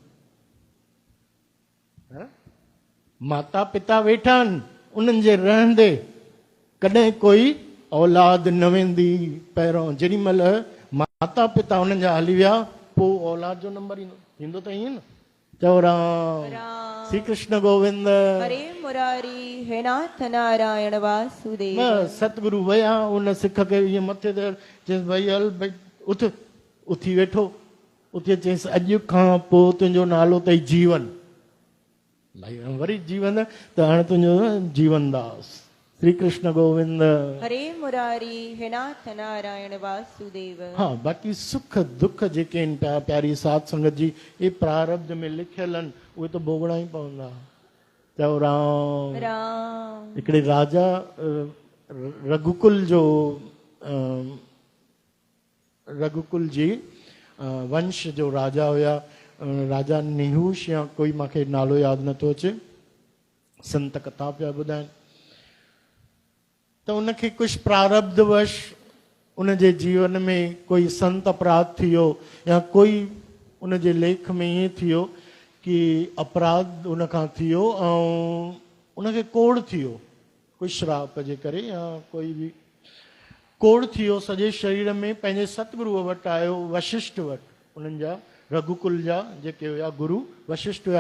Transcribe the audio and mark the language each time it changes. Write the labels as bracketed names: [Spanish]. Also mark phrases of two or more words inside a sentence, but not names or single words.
[Sindhi] माता पिता वेठा आहिनि, उन्हनि जे रहंदे कॾहिं कोई औलाद न वेंदी। पहिरों जेॾी महिल माता पिता उन्हनि जा हली विया, पोइ औलाद जो नंबर ईंदो, थींदो त ईअं न। चओ राम श्री कृष्ण गोविंद हरे मुरारी हे नाथ नारायण वासुदेव। बस सतगुरु वया उन सिख खे ईअं मथे ते चयसि भई हल भई उथ, उथी वेठो। उथे चयसि अॼु खां पोइ तुंहिंजो नालो अथई जीवन। भाई वरी जीवन त हाणे तुंहिंजो जीवन दास। श्री कृष्ण गोविंद हरे मुरारी हे नाथ नारायण वासुदेव। हाँ, बाक़ी सुख दुख जेके आहिनि पिया प्यारी साध संगत जी, ये प्रारब्ध में लिखियल आहिनि, उहे त भोगणा ई पवंदा। चओ राम राम। हिकिड़े राजा रघुकुल जो रघुकुल जी वंश जो राजा हुया, राजा निहुष या कोई मूंखे नालो यादि नथो अचे, संत कथा पिया ॿुधाइनि। त उनखे कुझु प्रारब्धवश उनजे जीवन में कोई संत अपराध थी वियो या कोई उनजे लेख में ईअं थी वियो कि अपराध उनखां थी वियो ऐं उनखे कोड़ थी वियो, कोई श्राप जे करे या कोई बि कोड़ थी वियो सॼे शरीर में। पंहिंजे सतगुरुअ वटि आयो, वशिष्ठ वटि, उन्हनि जा रघुकुल जा जेके हुया गुरु वशिष्ठ हुया।